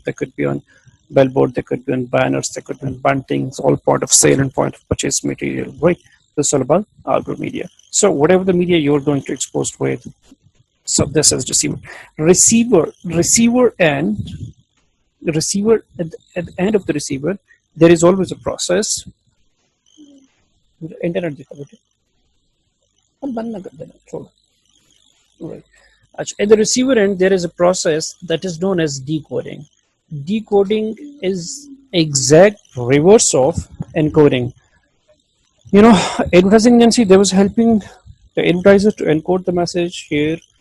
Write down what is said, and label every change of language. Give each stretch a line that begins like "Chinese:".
English: They could be on billboard, they could be on banners, they could be on buntings, all part of sale and point of purchase material, right? This is all about outdoor media. So whatever the media you're going to expose with, so this is receiver and receiver. At the end of the receiver, there is always a process
Hindi: internet दिखा बेटे, अब बंद ना कर देना, छोड़ो।
English: Right. At the receiver end, there is a process that is known as decoding. Decoding is exact reverse of encoding. You know, advertising agency, they was helping the advertiser to encode the message here.